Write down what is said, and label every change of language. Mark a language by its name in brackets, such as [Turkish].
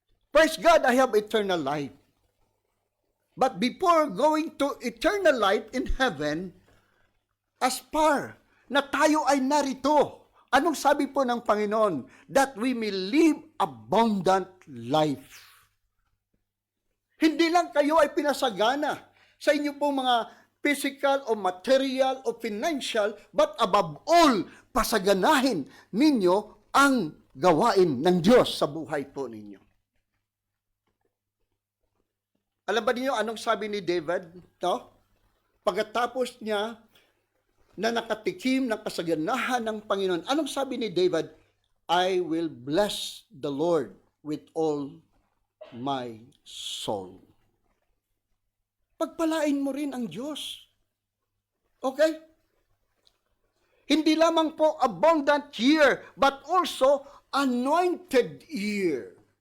[English] Praise God, I have eternal life. But before going to eternal life in heaven, as far [Filipino] na tayo ay narito, anong sabi po ng Panginoon? [English] That we may live abundant life. [Filipino] Hindi lang kayo ay pinasagana sa inyo pong mga physical o material o financial, [English] but above all, [Filipino] pasaganahin ninyo ang gawain ng Diyos sa buhay po ninyo. Alam ba niyo anong sabi ni David? No? Pagkatapos niya na nakatikim ng kasaganahan ng Panginoon, anong sabi ni David? [English] I will bless the Lord with all my soul. [Filipino] Pagpalain mo rin ang Diyos. [English] Okay? [Filipino] Hindi lamang po [English] abundant year, but also anointed year.